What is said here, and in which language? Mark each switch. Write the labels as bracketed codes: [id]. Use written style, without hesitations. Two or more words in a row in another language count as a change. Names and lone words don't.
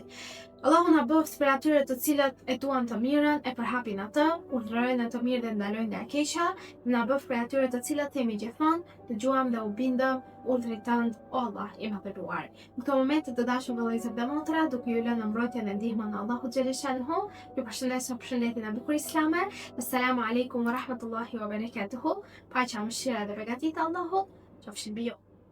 [sq] Allahu na bëft për atyre të cilët e duan të mirën, e përhapin atë, urdhërojnë të mirë dhe ndalojnë nga e keqja. Na bëft për atyre të cilët themi gjithmonë, dëgjuam dhe u bindëm urdhrit tënd, o Allah i madhëruar. Në këto momente të dashur vëllezër dhe motra, duke ju lënë mbrojtjen dhe ndihmën e Allahut xhaleshanhu, ju përshëndes me përshëndetjen e bukur islame. [ar] السلام عليكم ورحمة الله وبركاته. [sq] Paqja, mëshira dhe begatia e Allahut qofshin mbi ju.